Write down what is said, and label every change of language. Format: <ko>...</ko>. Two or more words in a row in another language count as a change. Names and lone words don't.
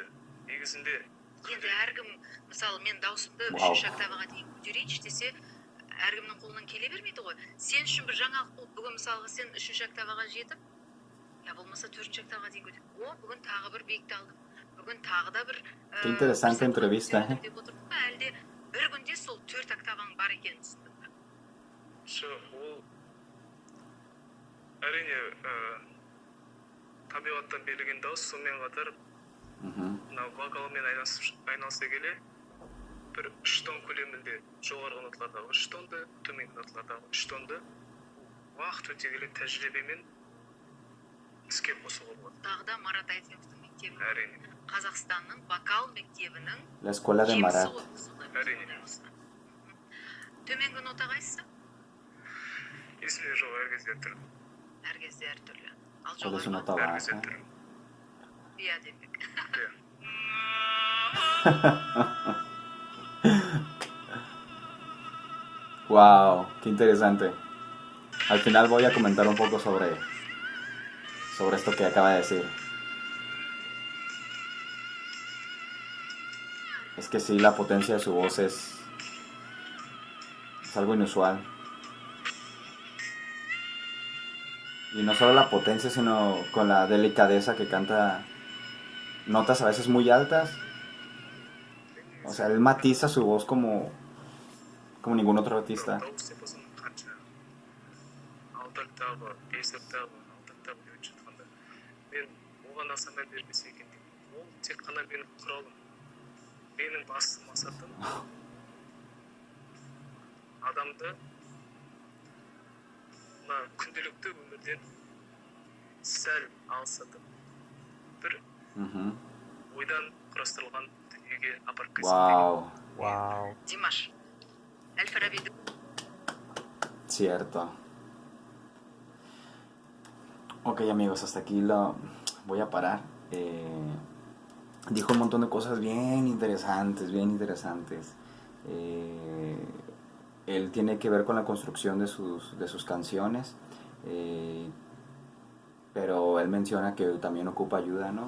<kk>Негізінде Енді әркім, мысалы, мен даусымды Вау. 3-ші октаваға дейін көтерейінші десе, әркімнің қолынан келе бермейді ғой. Сен үшін бір жаңалық болып, бүгін мысалға сен 3-ші октаваға жетіп, я болмаса 4-ші октаваға дейін көтеріп, бүгін тағы бір биікті алдым. Бүгін тағы да бір</kk> <es>Qué interesante entrevista, ¿eh?</es> <kk>деп отырдым ба, әлде бір күнде сол 4 октаваң бар екенін түсіндің бе? ол әрине табиғаттан берілген дауыс, сонымен қатар Ujú. мына вокалмен айналыса келе бір 3 тон көлемінде жоғарғы ноталардағы 3 тонды, төменгі ноталардағы 3 тонды уақыт өте келе тәжірибемен іске қосуға болады. Тағы да Марат Әйтеновтің мектебі, Әрине. Қазақстанның вокал мектебінің</kk> <es>La escuela de</es> <kk>жемісі</kk> <es>Marat.</es> <kk>ғой, сондай Әрине. сондай болса. Төменгі нота қайсысы? Есімде жоқ, әр кезде әртүрлі. Әр кезде әртүрлі. Ал</kk> <es>¿Cuál es su</es> <kk>жоғарғы</kk> <es>nota</es> <kk>Әр кезде</kk> <es>baja?</es> <kk>әртүрлі. иә демек. Иә.</kk> <es>Wow, qué interesante. Al final voy a comentar un poco sobre esto que acaba de decir. Es que sí, la potencia de su voz es algo inusual. Y no solo la potencia, sino con la delicadeza que canta notas a veces muy altas. O sea, él matiza su voz como ningún otro artista.</es> <kk>Дауыс деп болсын қанша 6 октава, 5 октава, 6 октава деп жатқанда мен оған аса мән бермесе екен деймін. Ол тек қана менің құралым. Менің басты мақсатым адамды мына күнделікті өмірден сәл алсатып бір Ujú. ойдан құрастырылған дүниеге апарып Wow, Wow. Димаш, Әл-Фарабиді</kk> <es>cierto. Ok, amigos, hasta aquí lo voy a parar. Dijo un montón de cosas bien interesantes, bien interesantes. Él tiene que ver con la construcción de sus canciones, pero él menciona que también ocupa ayuda, ¿no?</es>